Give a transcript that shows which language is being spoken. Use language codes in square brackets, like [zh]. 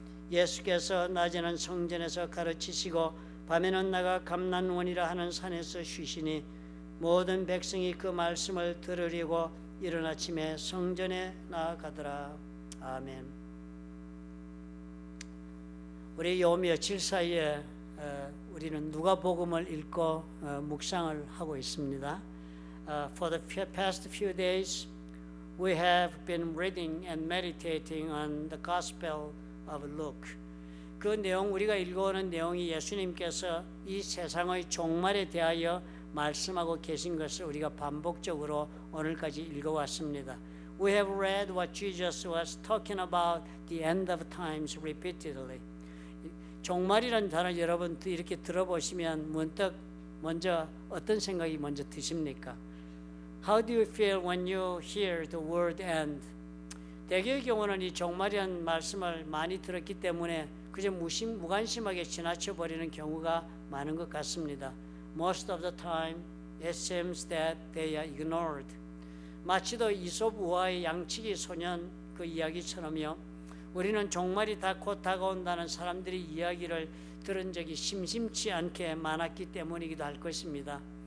[ko] 예수께서 낮에는 성전에서 가르치시고 밤에는 나가 감난원이라 하는 산에서 쉬시니 모든 백성이 그 말씀을 들으려고 이른 아침에 성전에 나아가더라. 아멘. 우리 요 며칠 사이에 우리는 누가복음을 읽고 묵상을 하고 있습니다. [en] For the past few days we have been reading and meditating on the Gospel of Luke. [ko] 그 내용, 우리가 읽어오는 내용이 예수님께서 이 세상의 종말에 대하여 말씀하고 계신 것을 우리가 반복적으로 오늘까지 읽어왔습니다. [en] We have read what Jesus was talking about the end of times repeatedly. [ko] 종말이라는 단어 여러분 이렇게 들어보시면 문득 먼저 어떤 생각이 먼저 드십니까? [en] How do you feel when you hear the word end? [ko] 대개의 경우는 이 종말이라는 말씀을 많이 들었기 때문에 그저 무관심하게 지나쳐버리는 경우가 많은 것 같습니다. [en] Most of the time it seems that they are ignored. [ko] 마치도 이솝 우화의 양치기 소년 그 이야기처럼요. 우리는 종말이 다 곧 다가온다는 사람들의 이야기를 들은 적이 심심치 않게 많았기 때문이기도 할 것입니다.